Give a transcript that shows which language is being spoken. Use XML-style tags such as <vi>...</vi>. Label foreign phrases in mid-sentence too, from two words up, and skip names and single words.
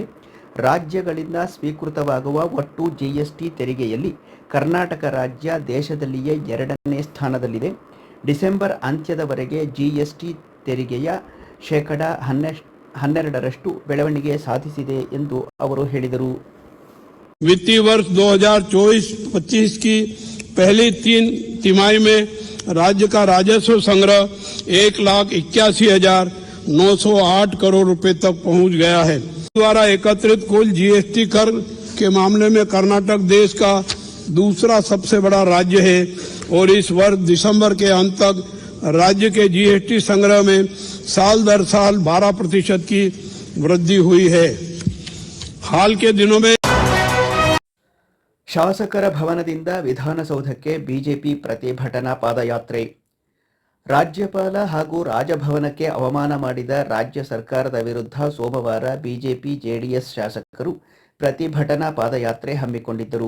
<kn>ರಾಜ್ಯಗಳಿಂದ ಸ್ವೀಕೃತವಾಗುವ ಒಟ್ಟು ಜಿಎಸ್ಟಿ ತೆರಿಗೆಯಲ್ಲಿ ಕರ್ನಾಟಕ ರಾಜ್ಯ ದೇಶದಲ್ಲಿಯೇ 2ನೇ ಸ್ಥಾನದಲ್ಲಿದೆ. ಡಿಸೆಂಬರ್ ಅಂತ್ಯದವರೆಗೆ ಜಿಎಸ್ಟಿ ತೆರಿಗೆಯ 12% ಬೆಳವಣಿಗೆ ಸಾಧಿಸಿದೆ ಎಂದು ಅವರು ಹೇಳಿದರು.</kn> <hi>वित्तीय वर्ष 2024-25 की पहली 3 तिमाही में राज्य का राजस्व संग्रह 1,81,908 करोड़ रुपए तक पहुंच गया है. द्वारा एकत्रित कुल जीएसटी कर के मामले में कर्नाटक देश का दूसरा सबसे बड़ा राज्य है और इस वर्ष दिसंबर के अंत तक राज्य के जीएसटी संग्रह में साल दर साल 12% की वृद्धि हुई है. हाल के दिनों में</hi> <kn>ಶಾಸಕರ ಭವನದಿಂದ ವಿಧಾನಸೌಧಕ್ಕೆ ಬಿಜೆಪಿ ಪ್ರತಿಭಟನಾ ಪಾದಯಾತ್ರೆ. ರಾಜ್ಯಪಾಲ ಹಾಗೂ ರಾಜಭವನಕ್ಕೆ ಅವಮಾನ ಮಾಡಿದ ರಾಜ್ಯ ಸರ್ಕಾರದ ವಿರುದ್ಧ ಸೋಮವಾರ ಬಿಜೆಪಿ ಜೆಡಿಎಸ್ ಶಾಸಕರು ಪ್ರತಿಭಟನಾ ಪಾದಯಾತ್ರೆ ಹಮ್ಮಿಕೊಂಡಿದ್ದರು.</kn>